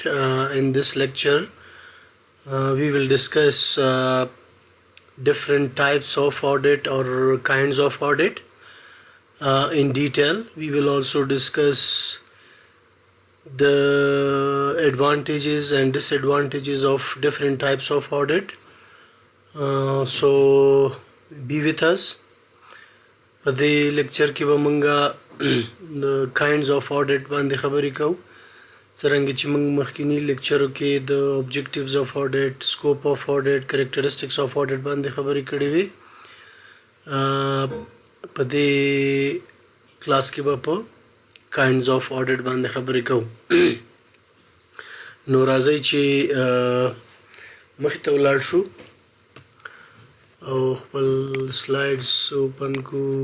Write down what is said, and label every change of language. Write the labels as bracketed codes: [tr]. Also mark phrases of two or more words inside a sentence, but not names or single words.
[en] In this lecture, we will discuss different types of audit or kinds of audit. In detail. We will also discuss the advantages and disadvantages of different types of audit. So be with us. [ps] په دې لیکچر کې به مونږ د [en] kinds of audit [ps] باندې خبرې کوو څرنګه چې مونږ مخکینی لیکچرو کې د [en] objectives of audit, scope of audit, characteristics of audit [ps] باندې خبرې کړې وې. په دې کلاس کې به په [en] kinds of audit [ps] باندې خبرې کوو. نو راځئ چې مخې ته ولاړ شو او خپل [en] slides open [ps] کو.